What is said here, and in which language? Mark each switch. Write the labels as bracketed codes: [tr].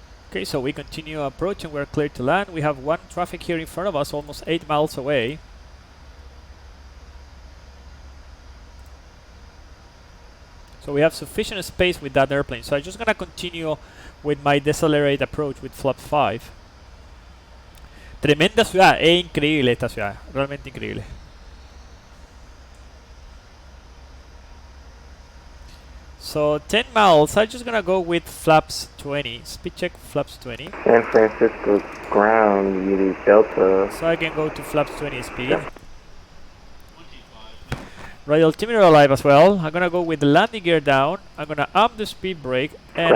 [en] Okay, so we continue approaching, we're clear to land. We have one traffic here in front of us, almost 8 miles away. So we have sufficient space with that airplane. So I'm just gonna continue with my decelerate approach with flap 5. [es] Tremenda ciudad, es increíble esta ciudad, realmente increíble. [en] So 10 miles, I'm just gonna go with flaps 20. Speed check flaps 20. San Francisco ground, you need Delta. So I can go to flaps 20 speed. Yeah. Right altimeter alive as well. I'm gonna go with the landing gear down. I'm gonna up the speed brake and